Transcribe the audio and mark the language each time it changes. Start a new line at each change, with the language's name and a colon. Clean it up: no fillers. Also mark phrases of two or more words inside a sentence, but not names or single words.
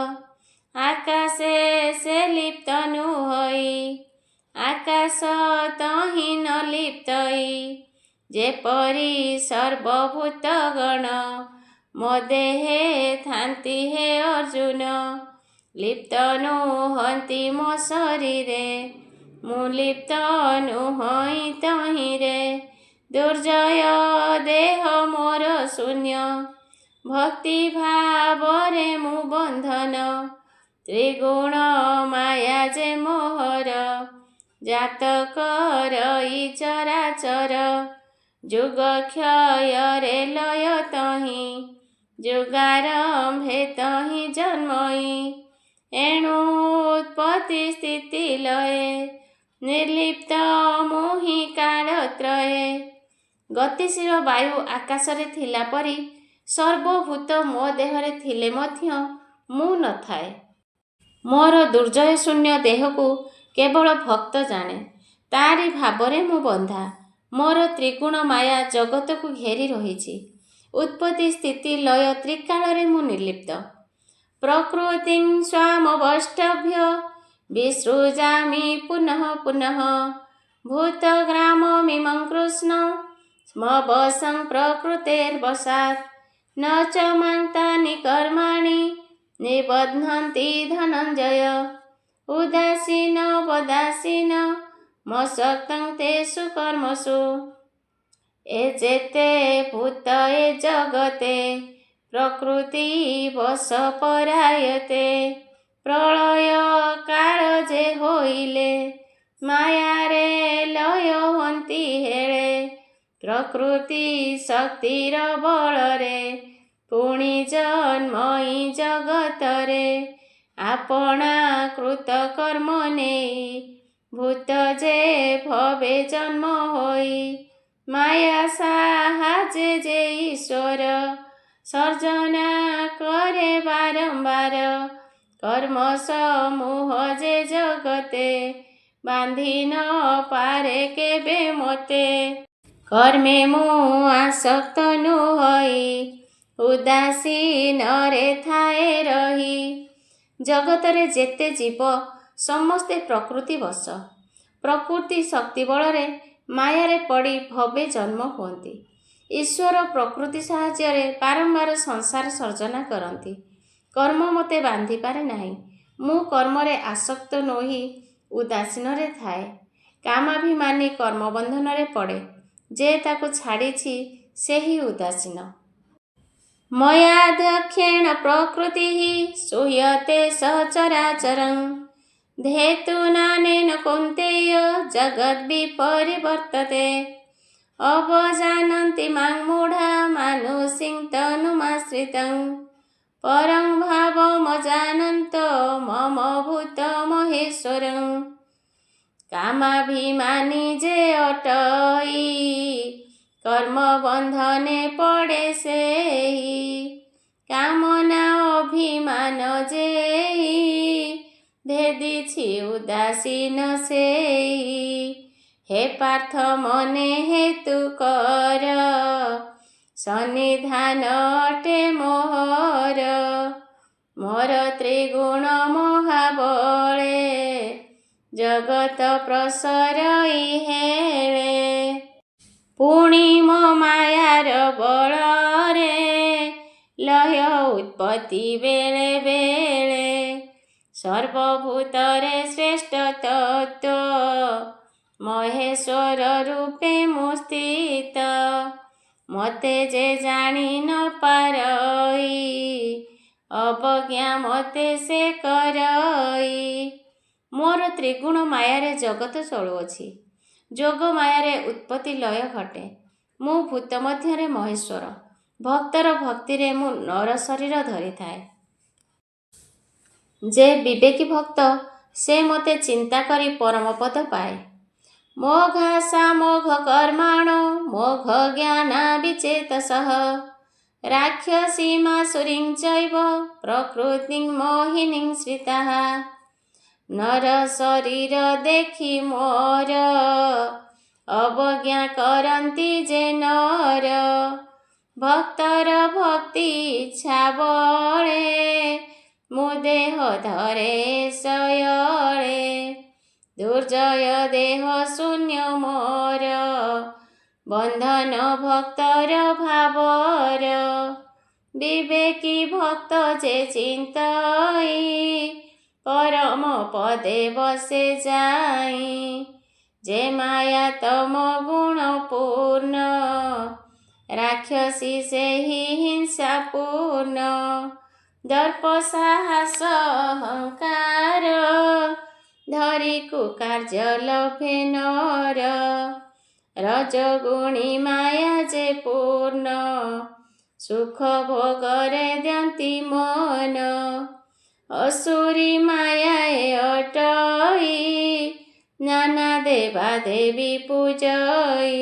Odia: ଆକାଶେ ସେ ଲିପ୍ତ ନୁହଇ ଆକାଶ ତହି ନ ଲିପ୍ତଇ। ଯେପରି ସର୍ବଭୂତଗଣ ମୋ ଦେହେ ଥାନ୍ତି ହେ ଅର୍ଜୁନ। ଲିପ୍ତ ନୁହନ୍ତି ମୋ ଶରୀରେ ମୁଁ ଲିପ୍ତ ନୁହଇ ତହିରେ। ଦୁର୍ଜୟ ଦେହ ମୋର ଶୂନ୍ୟ ଭକ୍ତି ଭାବରେ ମୁଁ ବନ୍ଧନ। ତ୍ରିଗୁଣ ମାୟା ଯେ ମୋହର ଜାତ କରଇ ଚରାଚର। ଯୁଗ କ୍ଷୟ ରେ ଲୟ ତହି ଯୁଗାରମ୍ଭେ ତହି ଜନ୍ମଇ। ଏଣୁ ଉତ୍ପତ୍ତି ସ୍ଥିତି ଲୟ ନିର୍ଲିପ୍ତ ମୋହି କାଳତ୍ରୟେ। ଗତିଶୀଳ ବାୟୁ ଆକାଶରେ ଥିଲା ପରି ସର୍ବଭୂତ ମୋ ଦେହରେ ଥିଲେ ମଧ୍ୟ ମୁଁ ନଥାଏ। ମୋର ଦୁର୍ଜୟ ଶୂନ୍ୟ ଦେହକୁ କେବଳ ଭକ୍ତ ଜାଣେ, ତାରି ଭାବରେ ମୁଁ ବନ୍ଧା। ମୋର ତ୍ରିଗୁଣ ମାୟା ଜଗତକୁ ଘେରି ରହିଛି। ଉତ୍ପତ୍ତି ସ୍ଥିତି ଲୟ ତ୍ରିକାଳରେ ମୁଁ ନିର୍ଲିପ୍ତ।
Sanskrit: प्रकृतिं स्वामवष्टभ्य विसृजामि पुनः पुनः। भूतग्राममिमं कृष्ण स्मवसं प्रकृतेर्वशात्। न च मां तानि कर्माणि निबध्नन्ति धनञ्जय। उदासीन वदासीन मसक्तं तेषु कर्मसु।
Odia: ଏ ଯେତେ ଭୂତ ଏ ଜଗତେ ପ୍ରକୃତି ବଶ ପରାୟତେ। ପ୍ରଳୟ କାଳ ଯେ ହୋଇଲେ ମାୟା ରେ ଲୟ ହନ୍ତି ହେଳେ। ପ୍ରକୃତି ଶକ୍ତିର ବଳରେ ପୁଣି ଜନ୍ମଇ ଜଗତରେ। ଆପଣା କୃତ କର୍ମ ନେଇ ଭୂତ ଯେ ଭବେ ଜନ୍ମ ହୋଇ। ମାୟା ସାହାଯ୍ୟେ ଯେ ଈଶ୍ୱର ସର୍ଜନା କରେ ବାରମ୍ବାର। କର୍ମ ସମୂହ ଯେ ଜଗତେ ବାନ୍ଧି ନ ପାରେ କେବେ ମତେ। କର୍ମେ ମୁଁ ଆସକ୍ତ ନୁହଇ ଉଦାସୀନ ରେ ଥାଏ ରହି। ଜଗତରେ ଯେତେ ଜୀବ ସମସ୍ତେ ପ୍ରକୃତି ବଶ। ପ୍ରକୃତି ଶକ୍ତି ବଳରେ ମାୟାରେ ପଡ଼ି ଭବେ ଜନ୍ମ ହୁଅନ୍ତି। ଈଶ୍ୱର ପ୍ରକୃତି ସାହାଯ୍ୟ ବାରମ୍ବାର ସଂସାର ସର୍ଜନା କରନ୍ତି। କର୍ମ ମତେ ବାନ୍ଧି ପାରେ ନାହିଁ। ମୁଁ କର୍ମରେ ଆସକ୍ତ ନୋହି ଉଦାସୀନ ରେ ଥାଏ। କାମାଭିମାନୀ କର୍ମ ବନ୍ଧନ ରେ ପଡ଼େ। ଯେ ତାକୁ ଛାଡ଼ିଛି ସେହି ଉଦାସୀନ।
Sanskrit: मयाध्यक्षेण प्रकृतिः सूयते सचराचरं। धेतुनानेन कौन्तेय जगद्विपरिवर्तते। अवजानन्ति मां मूढा मानुषीं तनुमाश्रितं। परं भावमजानन्तो मम भूतमहेश्वरं।
Odia: କାମାଭିମାନୀ ଯେ ଅଟଇ କର୍ମ ବନ୍ଧନେ ପଡ଼େ ସେହି। କାମନା ଅଭିମାନ ଯେହି ଭେଦିଛି ଉଦାସୀନ ସେହି। ହେ ପାର୍ଥ ମନେ ହେତୁ କର, ସନ୍ନିଧାନ ଅଟେ ମୋହର। ମୋର ତ୍ରିଗୁଣ ମହାବଳେ, ଜଗତ ପ୍ରସରଇ ହେଳେ। ପୁଣି ମୋ ମାୟାର ବଳରେ, ଲୟ ଉତ୍ପତ୍ତି ବେଳେ ବେଳେ। ସର୍ବଭୂତରେ ଶ୍ରେଷ୍ଠ ତତ୍ତ୍ୱ, ମହେଶ୍ୱର ରୂପେ ମୁଁ ସ୍ଥିତ। ମତେ ଯେ ଜାଣି ନ ପାରଇ, ଅବଜ୍ଞା ମତେ ସେ କରଇ। ମୋର ତ୍ରିଗୁଣ ମାୟାରେ ଜଗତ ଚାଲୁଅଛି, ଯୋଗ ମାୟାରେ ଉତ୍ପତ୍ତି ଲୟ ଘଟେ। ମୁଁ ଭୂତ ମଧ୍ୟରେ ମହେଶ୍ୱର, ଭକ୍ତର ଭକ୍ତିରେ ମୁଁ ନର ଶରୀର ଧରି ଥାଏ। ଯେ ବିବେକୀ ଭକ୍ତ, ସେ ମତେ ଚିନ୍ତା କରି ପରମ ପଦ ପାଏ।
Sanskrit: मोघासा मोघ कर्माणो, मोघ ज्ञाना विचेतसः। राक्षसी मासुरीं चैव, प्रकृतिं मोहिनीं श्रिताः।
Odia: ନର ଶରୀର ଦେଖି ମୋର, ଅବଜ୍ଞା କରନ୍ତି ଯେ ନର। ଭକ୍ତର ଭକ୍ତି ଇଚ୍ଛା ବଳେ, ମୁଁ ଦେହ ଧରେ ଶୟଳେ। ଦୁର୍ଜୟ ଦେହ ଶୂନ୍ୟ ମୋର, ବନ୍ଧନ ଭକ୍ତର ଭାବର। ବିବେକୀ ଭକ୍ତ ଯେ ଚିନ୍ତଇ, ପରମ ପଦେ ବସେ ଯାଇ। ଯେ ମାୟା ତମ ଗୁଣ ପୂର୍ଣ୍ଣ, ରାକ୍ଷସୀ ସେ ହି ହିଂସା ପୂର୍ଣ୍ଣ। ଦର୍ପ ସାହସ ଅହଙ୍କାର, ଧରି କୁକାର୍ଯ୍ୟ ଲଭେ ନର। ରଜଗୁଣୀ ମାୟା ଯେ ପୂର୍ଣ୍ଣ, ସୁଖ ଭୋଗରେ ଦ୍ୟନ୍ତି ମନ। ଅସୁରୀ ମାୟାଏ ଅଟଇ, ନାନା ଦେବା ଦେବୀ ପୂଜଇ।